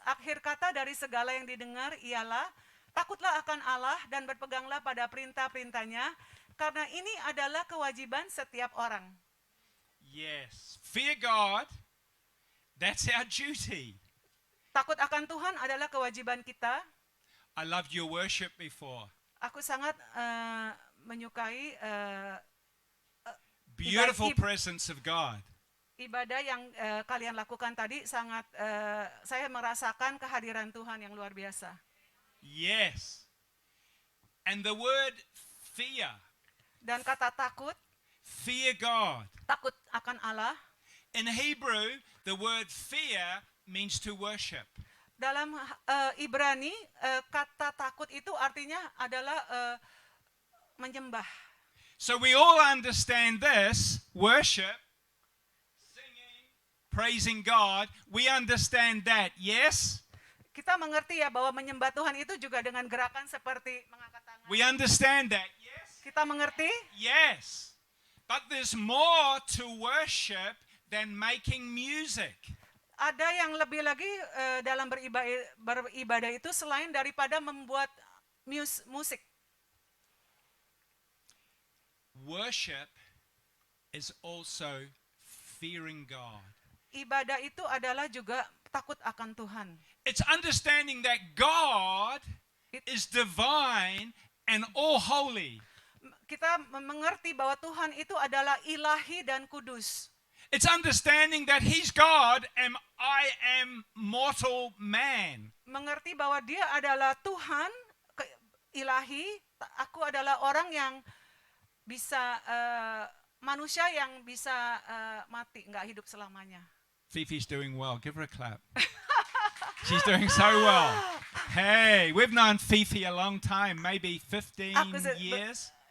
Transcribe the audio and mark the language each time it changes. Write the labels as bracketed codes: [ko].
[id] Akhir kata dari segala yang didengar ialah, takutlah akan Allah dan berpeganglah pada perintah-perintahnya, karena ini adalah kewajiban setiap orang. [en] Yes. Fear God. That's our duty. [id] Takut akan Tuhan adalah kewajiban kita. [en] I loved your worship before. [id] Aku sangat menyukai [en] Beautiful presence of God. [id] ibadah yang kalian lakukan tadi. Sangat saya merasakan kehadiran Tuhan yang luar biasa. [en] Yes. And the word fear. [id] Dan kata takut, [en] Fear God. [id] takut akan Allah. [en] In Hebrew, the word fear means to worship. [id] Dalam Ibrani, kata takut itu artinya adalah menyembah. [en] So we all understand this worship, singing, praising God. We understand that, yes? [id] Kita mengerti ya bahwa menyembah Tuhan itu juga dengan gerakan seperti mengangkat tangan. [en] We understand that, yes? [id] Kita mengerti? [en] Yes. But there's more to worship than making music. [id] Ada yang lebih lagi dalam beribadah itu selain daripada membuat musik. [en] Worship is also fearing God. [id] Ibadah itu adalah juga takut akan Tuhan. [en] It's understanding that God is divine and all holy. [id] Kita mengerti bahwa Tuhan itu adalah ilahi dan kudus. [en] It's understanding that He's God and I am mortal man. [id] Mengerti bahwa Dia adalah Tuhan ilahi, aku adalah orang yang bisa manusia yang bisa mati, nggak hidup selamanya. [en] Fifi's doing well. Give her a clap. She's doing so well. Hey, we've known Fifi a long time, maybe 15 years.